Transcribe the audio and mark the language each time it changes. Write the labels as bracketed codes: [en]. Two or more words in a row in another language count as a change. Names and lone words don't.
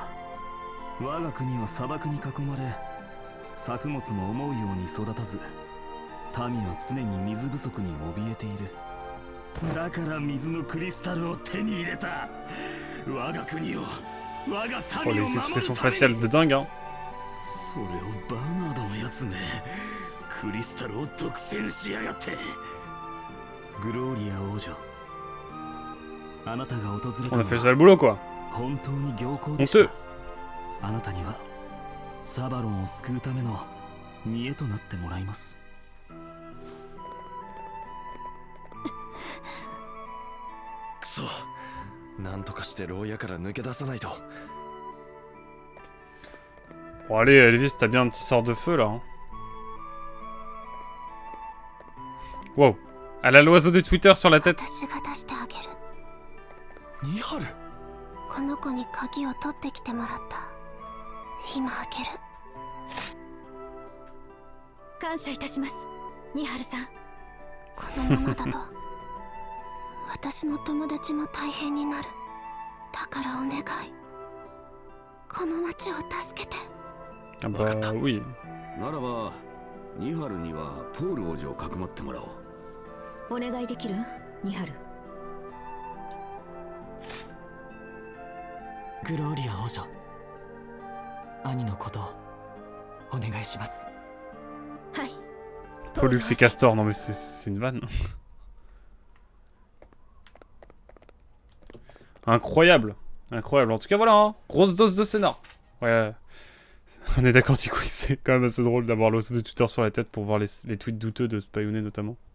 [ja] 我が国は砂漠に囲まれ、作物も思うように育たず、民は常に水不足に怯えている。だから水のクリスタルを手に入れた。我が国を、我が Oh, 民を [fr] les [ja] 守る [fr] expressions [ja] ため [fr] faciales [ja] に。 [fr] de dingue, hein. [ja] それをバーナードのやつめ、クリスタルを独占しやがって。グローリア王女、あなたが訪れた [fr] On [ja] の [fr] a fait [ja] は [fr] ça le boulot, quoi. [ja] 本当に良好でし [fr] Honteux. [ja] た。あなたにはサバロンを救うための見栄となってもらいます。くそ。なんとかして牢屋から抜け出さないと。 [fr] Bon, allez, Elvis, t'as bien un petit sort de feu, là. Hein. Wow. Elle a l'oiseau de Twitter sur la tête. [ja] 私が出してあげる。ニハル。この子に鍵を取ってきてもらった。今開ける。感謝いたします、ニハルさん。このままだと私の友達も大変になる。だからお願い、この町を助けて。 [fr] Ah bah oui. [ja] ならばニハルにはポール王女をかくまってもらおう。お願いできる？ニハル。グローリア王女、兄のことをお願いします。はい。 [fr] Pollux et Castor, non mais c'est une vanne. Incroyable. Incroyable. En tout cas, voilà, hein. Grosse dose de scénar. Ouais. On est d'accord, Tico, c'est quand même assez drôle d'avoir l'oiseau de Twitter sur la tête pour voir les tweets douteux de Spioné notamment.